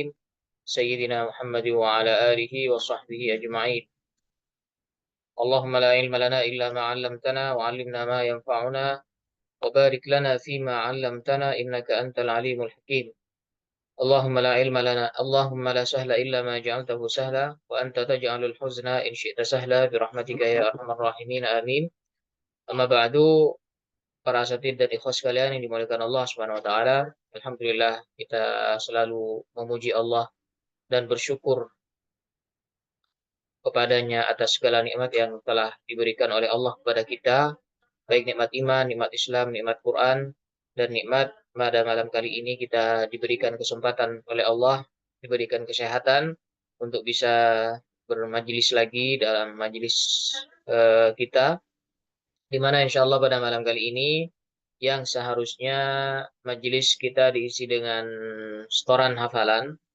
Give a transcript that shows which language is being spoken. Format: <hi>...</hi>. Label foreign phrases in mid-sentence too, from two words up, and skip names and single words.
<ar>سيدنا محمد وعلى آله وصحبه أجمعين. اللهم لا علم لنا إلا ما علمتنا وعلمنا ما ينفعنا وبارك لنا فيما علمتنا إنك أنت العليم الحكيم. اللهم لا علم لنا اللهم لا سهل إلا ما جعلته سهلا وأنت تجعل الحزن إن شئت سهلا برحمتك يا أرحم الراحمين. آمين. أما بعد,</ar> <id>para asatid dan ikhwas sekalian yang dimuliakan Allah</id> <ar>سبحانه وتعالى.</ar> <id>Alhamdulillah kita selalu memuji Allah dan bersyukur kepadanya atas segala nikmat yang telah diberikan oleh Allah kepada kita, baik nikmat iman, nikmat Islam, nikmat Quran, dan nikmat pada malam kali ini kita diberikan kesempatan oleh Allah, diberikan kesehatan untuk bisa bermajelis lagi dalam majelis kita, di mana</id> <ar>إن شاء الله</ar> <id>pada malam kali ini yang seharusnya majelis kita diisi dengan setoran hafalan,</id>